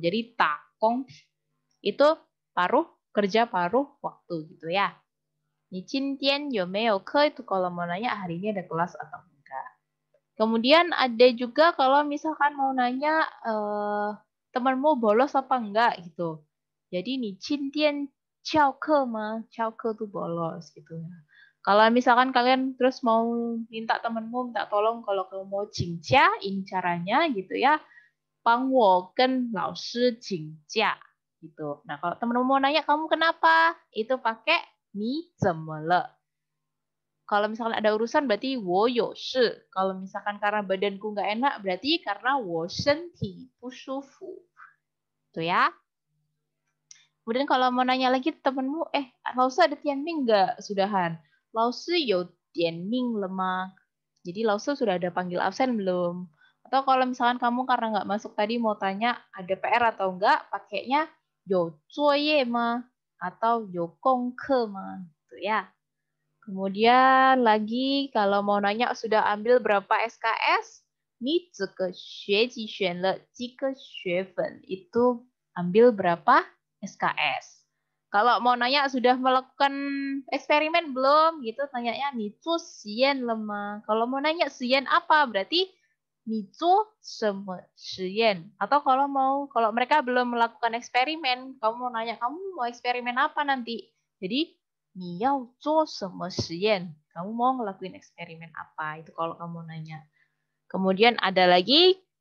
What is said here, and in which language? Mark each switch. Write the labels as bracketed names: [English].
[Indonesian] Jadi 打工 itu kerja paruh waktu gitu ya. [Chinese] 你今天有没有课? [Indonesian] Itu kalau mau nanya hari ini ada kelas atau enggak. Kemudian ada juga kalau misalkan mau nanya temanmu bolos apa enggak gitu. Jadi [Chinese] 你今天翘课吗? [Indonesian] 翘课 tuh bolos gitu ya. Kalau misalkan kalian terus mau minta temanmu minta tolong kalau kamu mau 请假, ini caranya gitu ya. [Chinese] 帮我跟老师请假 [Indonesian] gitu. Nah, kalau temanmu mau nanya kamu kenapa? Itu pakai [Chinese] 你怎么了? [Indonesian] Kalau misalkan ada urusan berarti [Chinese] 我有事. [Indonesian] Kalau misalkan karena badanku nggak enak berarti karena [Chinese] 我身体不舒服. [Indonesian] Tuh ya. Kemudian kalau mau nanya lagi temenmu,老师ada Tianming nggak? Sudahan. [Chinese] 老师有点命了吗? [Indonesian] Jadi 老师 sudah ada panggil absen belum? Atau kalau misalkan kamu karena nggak masuk tadi mau tanya ada PR atau enggak, pakainya [Chinese] 有作业吗? [Indonesian] Atau [Chinese] 有功课吗? [Indonesian] Tuh ya. Kemudian lagi kalau mau nanya sudah ambil berapa SKS? [Chinese] 你这个学期选了几个学分? [Indonesian] Itu ambil berapa SKS? Kalau mau nanya sudah melakukan eksperimen belum? Gitu tanyanya [Chinese] 你做实验了吗? [Indonesian] Kalau mau nanya [Chinese] 实验 [Indonesian] apa? Berarti [Chinese] 你做什么实验? [Indonesian] Atau kalau mereka belum melakukan eksperimen, kamu mau nanya kamu mau eksperimen apa nanti? Jadi [Chinese] 你要做什么实验? [Indonesian] Kamu mau ngelakuin eksperimen apa? Itu kalau kamu nanya. Kemudian ada lagi